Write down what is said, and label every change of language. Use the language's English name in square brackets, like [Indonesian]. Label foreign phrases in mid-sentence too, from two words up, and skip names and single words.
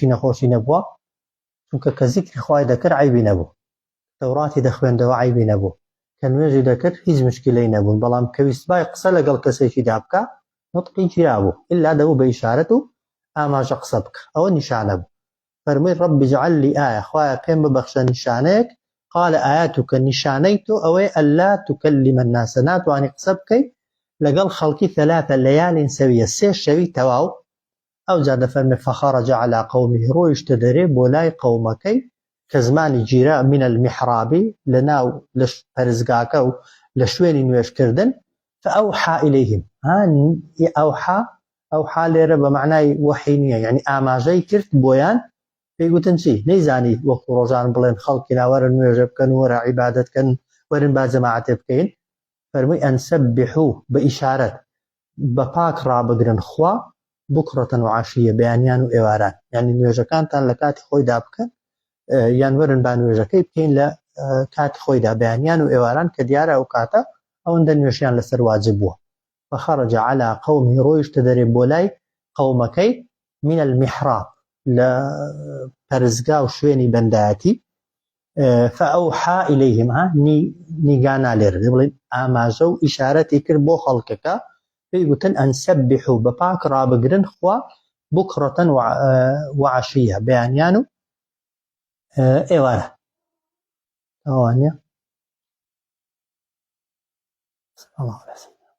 [Central Kurdish] نەخۆشی نەبووە چونکە کە زیکری خوای دەکرد عیبی نەبوو تەوڕاتی دەخوێندەوە عیبی نەبوو کە نوێژی دەکرد هیچ مشکلەی نەبوون بەڵام کە ویستبای قسە لەگەڵ کەسێکی دابکە نوتقی گیرابوو ئللا دەبوو بە ئیشارەت و ئاماژە قسە بکە ئەوە نیشانە بوو فەرمووی [Arabic] رب اجعل لي آية [Central Kurdish] خوایە پێم ببەخشە نیشانەیەک [Arabic] قال آياتك [Central Kurdish] نیشانەی تۆ ئەوەی [Arabic] ئەللا تکلم الناس [Central Kurdish] ناتوانی قسە بکەی لەگەڵ خەڵکی 3 [Arabic] لەیال سەویە [Central Kurdish] 3 شەوی تەواو ئەو جا دەفەرمێ [Arabic] فخرج على قومه [Central Kurdish] ڕۆیشتە دەرێ بۆ لای قەومەکەی کە زمانی جیرە [Arabic] من المحرابی [Central Kurdish] لەناو لە پەرزگاکە و لە شوێنی نوێژکردن [Arabic] فأوحى إليهم [Central Kurdish] ئەوحا لێرە بە معنای وحی نییە یعنی ئاماژەی کرد بۆیان پێیگوتن چی نەیزانی وەکو ڕۆژان بڵێن خەڵکی وەرن نوێژە بکەن وەرە عیبادەتکەن وەرن با جەماعەتێ بکەین فەرمووی [Arabic] ئەن سەبحوا [Central Kurdish] بە ئیشارەت بە پاک ڕابگرن خوا [Arabic] بکڕەتەن و عاشیە [Central Kurdish] بەیانیان و ئێواران یعنی نوێژەکانتان لە کاتی خۆیدا بکەن یان وەرن با نوێژەکەی بکەین لە کاتی خۆیدا بەیانیان و ئێواران کە دیارە ئەو کاتە ئەوەندە نوێژیان لەسەر واجب بووە [Arabic] فخرج على قومه [Central Kurdish] ڕۆیشتە دەرێ بۆ لای قەومەکەی [Arabic] من المحراب [Central Kurdish] لە پەرزگا و شوێنی بەندایەتی [Arabic] فأوحى إليهم [Central Kurdish] نیگانا لێرە بڵێن ئاماژە و ئیشارەتی کرد بۆ خەڵکەکە پێیگوتن [Arabic] ئەن سەبحوا [Central Kurdish] بە پاک ڕابگرن خوا [Arabic] بکڕەتەن و عاشیە [Central Kurdish] بەیانیان و ئێوارە ئەوانە